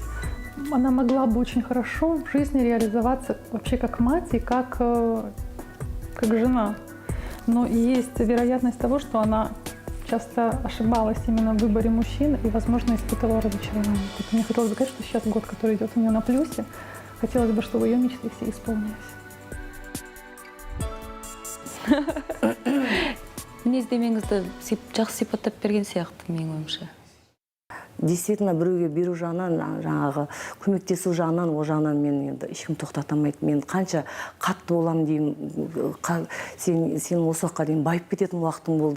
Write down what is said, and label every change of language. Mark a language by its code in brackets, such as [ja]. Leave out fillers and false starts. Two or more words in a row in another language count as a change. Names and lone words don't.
[ru] Она могла бы очень хорошо в жизни реализоваться вообще как мать и как жена. Но есть вероятность того, что она часто ошибалась именно в выборе мужчин и, возможно, испытывала разочарование. Поэтому мне хотелось бы сказать, что сейчас год, который идет у нее на плюсе, хотелось бы, чтобы ее мечты все исполнились. [kk] Мінездемеңізді жақсы сипаттап берген сияқты, менің ойымша. Действительно, біреуге беру жағынан, жаңағы көмектесу жағынан, о жағынан мен енді ешкім тоқтатамайды. Мен қанша қатты болам деймін, сен осы уақытқа дейін байып кететін уақытың болды.